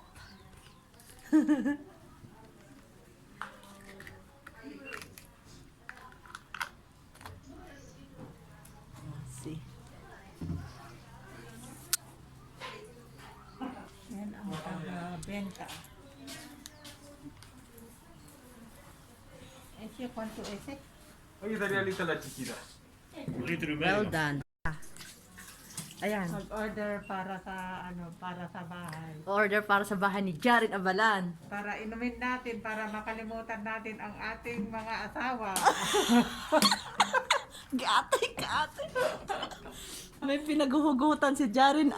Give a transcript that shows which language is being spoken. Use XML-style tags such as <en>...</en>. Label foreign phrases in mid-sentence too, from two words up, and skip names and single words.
<en>See.</en> <tl>Yan ang benta.</tl> <es>Ese cuánto ese? Oye, daría lista la chiquita. Un litro y</es> <en>Well</en> <es>medio.</es> <en>done. Ayan.</en> <tl>Mag-order para sa bahay. Order para sa bahay ni Jaren Abalan. Para inumin natin, para makalimutan natin ang ating mga asawa. Gati. May pinaghuhugutan si Jaren.</tl>